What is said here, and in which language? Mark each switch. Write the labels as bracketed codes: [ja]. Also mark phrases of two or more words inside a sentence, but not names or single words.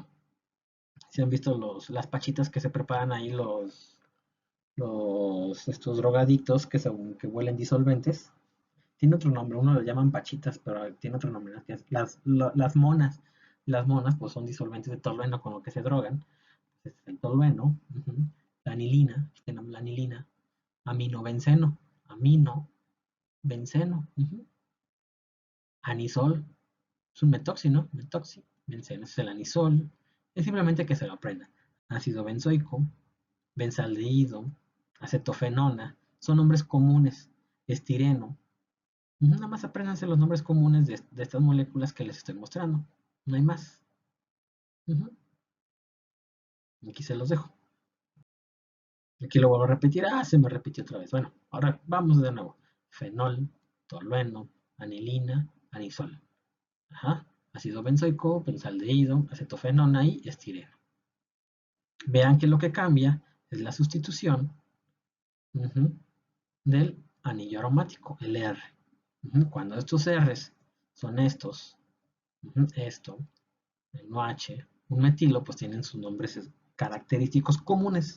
[es] Si han visto las pachitas que se preparan ahí estos drogadictos que huelen disolventes. Tiene otro nombre, uno lo llaman pachitas, pero tiene otro nombre, ¿no? Que es las monas. Las monas pues son disolventes de tolueno con lo que se drogan. Este es el tolueno, la anilina, este nombre, la anilina, aminobenceno. amino, benceno, anisol, es un metoxi, ¿no? Metoxi, benceno, es el anisol. Es simplemente que se lo aprenda. Ácido benzoico, benzaldehído, acetofenona, son nombres comunes. Estireno. Nada más apréndanse los nombres comunes de estas moléculas que les estoy mostrando. No hay más. Aquí se los dejo. Aquí lo vuelvo a repetir. Ah, se me repitió otra vez. Bueno, ahora vamos de nuevo. Fenol, tolueno, anilina, anisol. Ajá. Ácido benzoico, benzaldehído, acetofenona y estireno. Vean que lo que cambia es la sustitución del anillo aromático, el R. Cuando estos R's son estos, esto, el OH, un metilo, pues tienen sus nombres característicos comunes.